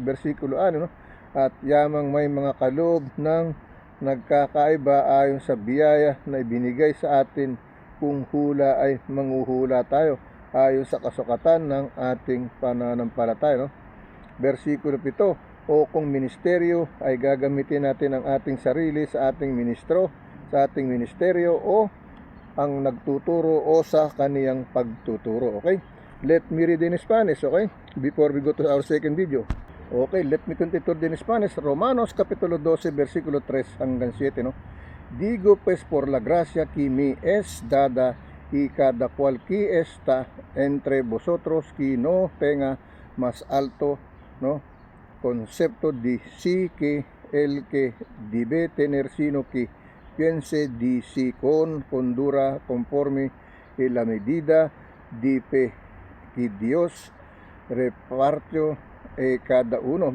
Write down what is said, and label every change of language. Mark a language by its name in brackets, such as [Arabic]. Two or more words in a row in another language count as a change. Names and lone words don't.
[Filipino] Versikulo 6, no, at yamang may mga kaloob ng nagkakaiba ayon sa biyaya na ibinigay sa atin, kung hula ay manghuhula tayo ayon sa kasukatan ng ating pananampalataya, no? Versikulo 7, o kung ministeryo ay gagamitin natin ang ating sarili sa ating ministeryo, o ang nagtuturo o sa kaniyang pagtuturo, okay? [English] Let me read in Spanish, okay? Before we go to our second video. Okay, let me continue in Spanish. [Spanish] Romanos capítulo 12, [Filipino] versikulo 3 hanggang 7, no? [Spanish] Digo pues por la gracia que me es dada, y cada cual que está entre vosotros que no tenga más alto, no, concepto de sí que el que debe tener, sino que piense de sí con cordura, conforme a la medida de fe que Dios repartió cada uno.